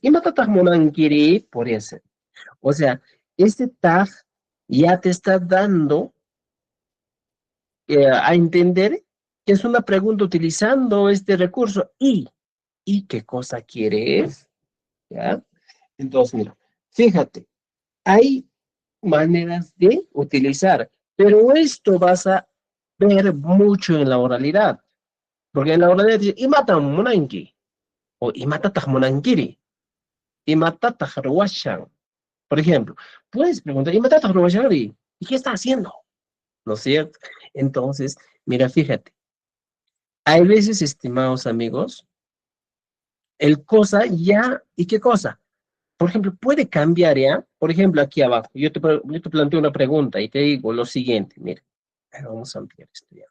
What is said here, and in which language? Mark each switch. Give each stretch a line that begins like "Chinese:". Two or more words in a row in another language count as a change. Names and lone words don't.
Quechua: Imatataj monan
Spanish: quiere, por eso. O sea, este tag ya te está dando a entender que es una pregunta utilizando este recurso y ¿y qué cosa quieres? ¿Ya? Entonces, mira, fíjate, hay maneras de utilizar, pero esto vas a ver mucho en la oralidad, porque en la oralidad dice,
Quechua: imata munanki, o imata munangiri, imata ruwashan.
Spanish: Por ejemplo, puedes preguntar,
Quechua: imata ruwashan,
Spanish: ¿y qué está haciendo? ¿No es cierto? Entonces, mira, fíjate, hay veces, estimados amigos, el cosa ya, ¿y qué cosa? Por ejemplo, puede cambiar, ¿ya? Por ejemplo, aquí abajo, yo te planteo una pregunta y te digo lo siguiente, mira, vamos a ampliar esto ya.